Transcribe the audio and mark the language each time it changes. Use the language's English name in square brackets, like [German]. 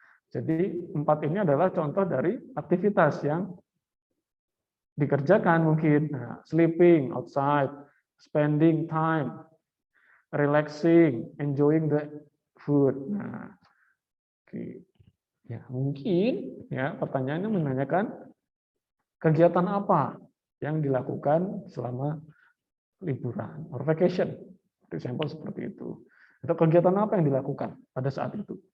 [Indonesian] Jadi 4 ini adalah contoh dari aktivitas yang dikerjakan mungkin. [English] Nah, sleeping outside, spending time, relaxing, enjoying the food. Nah, oke. [Indonesian] Ya, mungkin ya pertanyaannya menanyakan kegiatan apa yang dilakukan selama liburan or vacation. Example seperti itu. Atau kegiatan apa yang dilakukan pada saat itu.